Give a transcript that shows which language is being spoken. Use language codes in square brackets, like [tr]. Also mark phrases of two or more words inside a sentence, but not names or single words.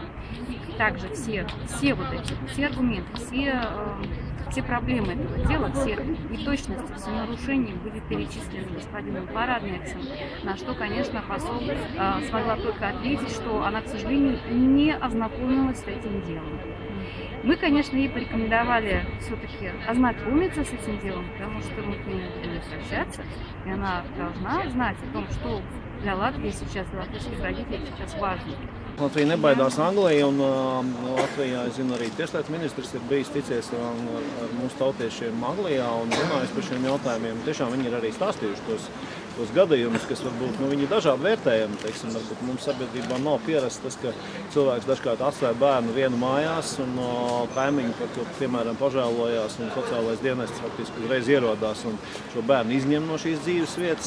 [ru] Также все аргументы, все проблемы этого дела, все неточности, все нарушения были перечислены господином Параднексом, на что, конечно, посол смогла только ответить, что она, к сожалению, не ознакомилась с этим делом. Мы, конечно, ей порекомендовали все-таки ознакомиться с этим делом, потому что мы к ней будем возвращаться, и она должна знать о том, что для Латвии сейчас, для латвийских родителей сейчас важно. [lv] Latvija nebaidās Angliju, un Latvijā, es zinu, arī tieslietu ministrs ir bijis ticies ar mūsu tautiešiem Anglijā un runājis par šiem jautājumiem. Tiešām viņi ir arī stāstījuši tos gadījumus, kas varbūt viņi dažādi vērtējami. Teiksim, varbūt mums sabiedrībā nav pierasts tas, ka cilvēks dažkārt atstāja bērnu vienu mājās un kaimiņi par to, piemēram, pažēlojās un sociālais dienests faktiski uzreiz ierodās un šo bērnu izņem no šīs dzīves vietas.